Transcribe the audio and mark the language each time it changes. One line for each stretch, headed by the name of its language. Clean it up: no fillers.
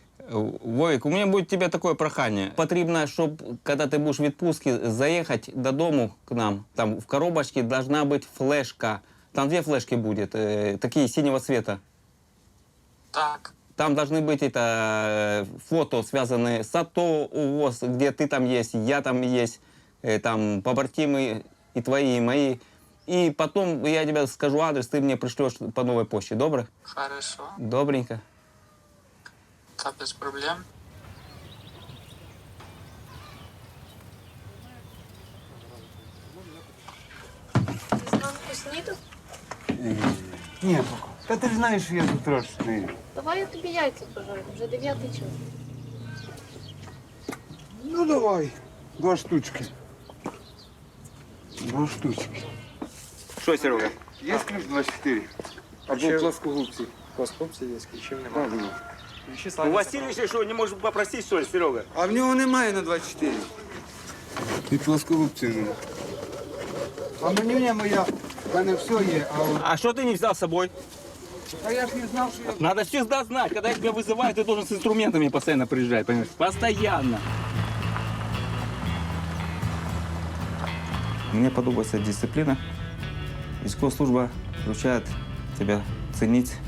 Russian: Вовик, у меня будет тебе такое прохание.
Ukrainian: Потрібно, щоб,
Russian: когда ты будешь в відпустці, заехать до дому к нам. Там в коробочке должна быть флешка. Там 2 флешки будет, такие синего цвета.
Ukrainian: Так.
Russian: Там должны быть фото, связанные с АТО, УВОЗ, где ты там есть, я там есть, там побратимы и твои, и мои. И потом я тебе скажу адрес, ты мне пришлешь по новой почте. Добро? Хорошо.
Ukrainian: Добренько. Та без проблем. Ти зранку снідав? Ні, поки. Та ти ж знаєш, що я тут трошки. Давай я тобі яйця пожарю, вже 9-й час. Ну давай. 2 штучки. 2 штучки. Що, Серега? Є ключ 24? Або плоскогубці. Плоскопці є, ключів немає.
Russian: У Васильевича что, не можешь попросить, что ли, Серега?
Ukrainian: А в нього немає на 24. І плоскогубці нема. А мені моя, в мене все є, а от...
Russian: А что ты не взял с собой?
Ukrainian: А я ж не знав, що я...
Russian: Надо всегда знать, когда тебя вызывают, ты должен с инструментами постоянно приезжать, понимаешь? Постоянно. Мне подобается дисциплина.
Ukrainian: Військова служба
Russian: включает тебя ценить.